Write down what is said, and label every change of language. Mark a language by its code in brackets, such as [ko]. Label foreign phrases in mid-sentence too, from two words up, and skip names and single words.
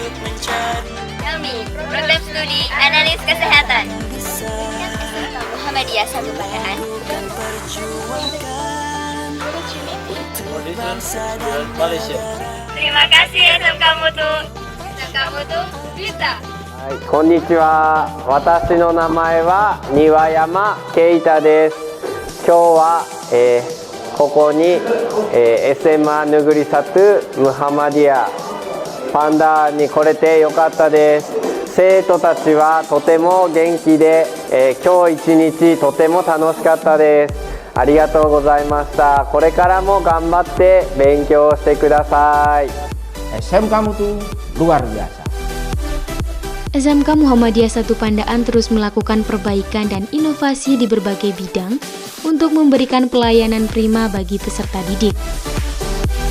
[id] Helmi, program studi analis kesehatan. SMK Muhammadiyah 1 Pandaan. Malaysia. Terima kasih SMK Mutu. SMK Mutu bisa. [ja] こんにちは。私の名前は庭山圭太です。今日は、ここに、SMA Negeri 1 Muhammadiyah パンダに来れてよかったです。生徒たちはとても元気で、今日一日とても楽しかったです。ありがとうございました。これからも頑張って勉強してください。 [id] SMK Mutu luar biasa. SMK Muhammadiyah 1 Pandaan terus melakukan perbaikan dan inovasi di berbagai bidang untuk memberikan pelayanan prima bagi peserta didik.